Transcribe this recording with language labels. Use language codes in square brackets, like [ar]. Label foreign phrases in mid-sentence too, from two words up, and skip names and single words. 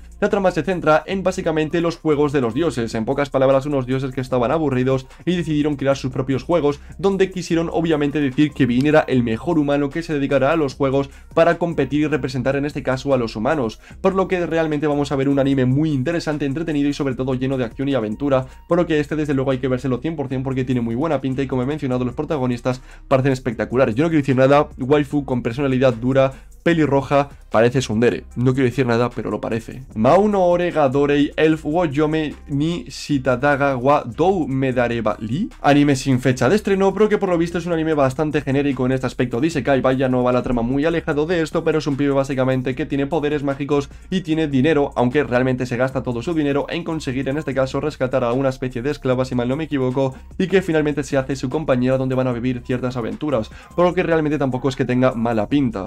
[es] La trama se centra en básicamente los juegos de los dioses, en pocas palabras unos dioses que estaban aburridos y decidieron crear sus propios juegos, donde quisieron obviamente decir que Vin era el mejor humano que se dedicara a los juegos para competir y representar en este caso a los humanos, por lo que realmente vamos a ver un anime muy interesante, entretenido y sobre todo lleno de acción y aventura, por lo que este desde luego hay que vérselo 100% porque tiene muy buena pinta y, como he mencionado, los protagonistas parecen espectaculares. Yo no quiero decir nada, waifu con personalidad dura, pelirroja, parece tsundere. No quiero decir nada, pero lo parece. Mau no ore ga dorei elf wo yome ni shitadaga wa dou medareba li. Anime sin fecha de estreno, pero que por lo visto es un anime bastante genérico en este aspecto de isekai. Vaya, no va la trama muy alejado de esto, pero es un pibe básicamente que tiene poderes mágicos y tiene dinero, aunque realmente se gasta todo su dinero en conseguir, en este caso, rescatar a una especie de esclava, si mal no me equivoco, y que finalmente se hace su compañera, donde van a vivir ciertas aventuras, por lo que realmente tampoco es que tenga mala pinta.